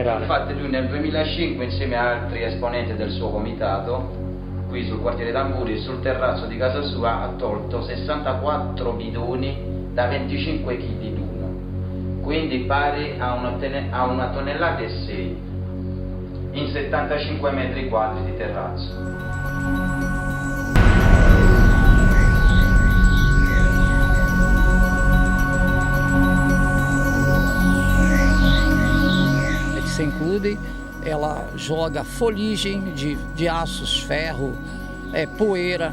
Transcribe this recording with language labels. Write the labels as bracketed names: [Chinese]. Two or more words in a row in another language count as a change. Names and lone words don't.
[Italian] Infatti lui nel 2005 insieme a altri esponenti del suo comitato, qui sul quartiere Tamburi, sul terrazzo di casa sua, ha tolto 64 bidoni da 25 kg l'uno, quindi pari a una tonnellata e 6 in 75 metri quadri di terrazzo. [Portuguese] Sem clube, ela joga foligem de aços, ferro, poeira.